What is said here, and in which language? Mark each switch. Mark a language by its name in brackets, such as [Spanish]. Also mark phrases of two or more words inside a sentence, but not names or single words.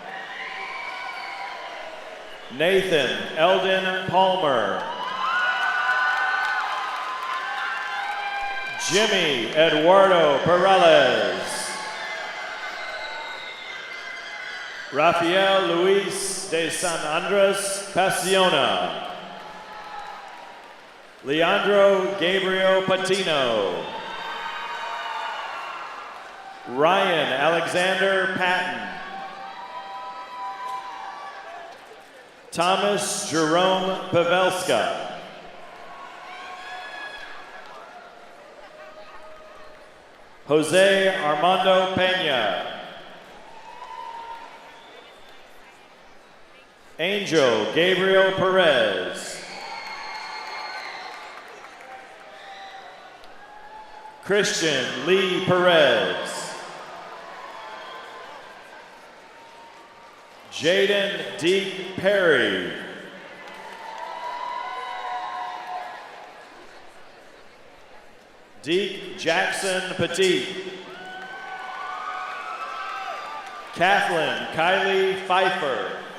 [English] Nathan Eldon Palmer. Jimmy Eduardo Perales. Rafael Luis de San Andres Pasiona. Leandro Gabriel Patino. Ryan Alexander Patton. Thomas Jerome Pavelska. Jose Armando Pena. Angel Gabriel Perez. Christian Lee Perez. Jaden Deke Perry. Deke Jackson Petit. Kathleen Kylie Pfeiffer.